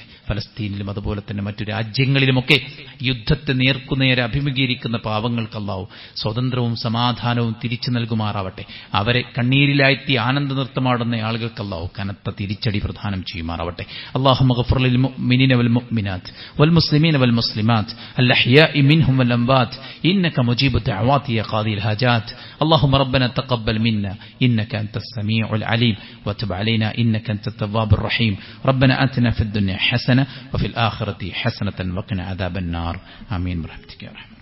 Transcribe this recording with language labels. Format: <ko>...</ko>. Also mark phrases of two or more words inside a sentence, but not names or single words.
<ml>ഫലസ്തീനിലും അതുപോലെ തന്നെ മറ്റു രാജ്യങ്ങളിലുമൊക്കെ യുദ്ധത്തെ നേർക്കുനേരെ അഭിമുഖീകരിക്കുന്ന പാവങ്ങൾക്ക് അള്ളാഹു സ്വാതന്ത്ര്യവും സമാധാനവും തിരിച്ചു നൽകുമാറാവട്ടെ. അവരെ കണ്ണീരിലാഴ്ത്തി ആനന്ദ നൃത്തമാടുന്ന ആളുകൾക്ക് അള്ളാഹു കനത്ത തിരിച്ചടി പ്രദാനം ചെയ്യുമാറാവട്ടെ.</ml> <ar>اللهم اغفر للمؤمنين والمؤمنات والمسلمين والمسلمات الأحياء منهم والأموات إنك مجيب الدعوات يا قاضي الحاجات. اللهم ربنا تقبل منا إنك أنت السميع العليم وتب علينا إنك أنت التواب الرحيم. ربنا آتنا في الدنيا حسنة وفي الآخرة حسنة وقنا عذاب النار. آمين برحمتك يا رحمن.</ar>